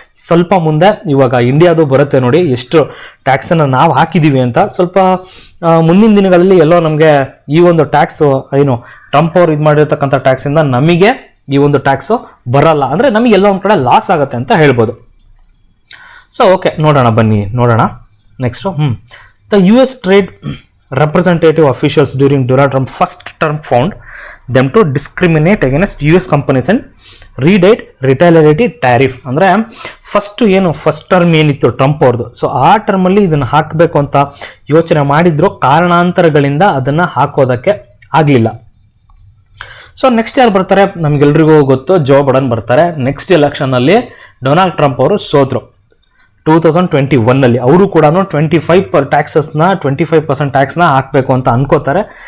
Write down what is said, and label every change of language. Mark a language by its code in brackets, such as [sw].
[kn] ಸ್ವಲ್ಪ ಮುಂದೆ ಇವಾಗ ಇಂಡಿಯಾದು ಬರುತ್ತೆ ನೋಡಿ, ಎಷ್ಟು ಟ್ಯಾಕ್ಸನ್ನು ನಾವು ಹಾಕಿದ್ದೀವಿ ಅಂತ. ಸ್ವಲ್ಪ ಮುಂದಿನ ದಿನಗಳಲ್ಲಿ ಎಲ್ಲೋ ನಮಗೆ ಈ ಒಂದು ಟ್ಯಾಕ್ಸ್ ಏನು ಟ್ರಂಪ್ ಅವ್ರು ಇದು ಮಾಡಿರ್ತಕ್ಕಂಥ ಟ್ಯಾಕ್ಸಿಂದ ನಮಗೆ ಈ ಒಂದು ಟ್ಯಾಕ್ಸು ಬರಲ್ಲ, ಅಂದರೆ ನಮಗೆ ಎಲ್ಲೋ ಒಂದು ಕಡೆ ಲಾಸ್ ಆಗುತ್ತೆ ಅಂತ ಹೇಳ್ಬೋದು. ಸೊ ಓಕೆ, ಬನ್ನಿ ನೋಡೋಣ next. [en] The US trade representative officials during Donald Trump's first term found them to discriminate against US companies and redate retaliatory tariff. [kn] ಅಂದರೆ ಫಸ್ಟ್ ಟರ್ಮ್ ಏನಿತ್ತು ಟ್ರಂಪ್ ಅವ್ರದ್ದು, ಸೊ ಆ ಟರ್ಮಲ್ಲಿ ಇದನ್ನು ಹಾಕಬೇಕು ಅಂತ ಯೋಚನೆ ಮಾಡಿದ್ರು, ಕಾರಣಾಂತರಗಳಿಂದ ಅದನ್ನು ಹಾಕೋದಕ್ಕೆ ಆಗಲಿಲ್ಲ. ಸೊ ನೆಕ್ಸ್ಟ್ ಯಾರು ಬರ್ತಾರೆ, ನಮಗೆಲ್ರಿಗೂ ಗೊತ್ತು, ಜೋ ಬೈಡನ್ ಬರ್ತಾರೆ. ನೆಕ್ಸ್ಟ್ ಎಲೆಕ್ಷನ್ನಲ್ಲಿ ಡೊನಾಲ್ಡ್ ಟ್ರಂಪ್ ಅವರು ಸೋತರು 2021 ಅವರು ಕೂಡ 25% ಟ್ಯಾಕ್ಸ್ನ ಹಾಕಬೇಕು ಅಂತ ಅನ್ಕೋತಾರೆ.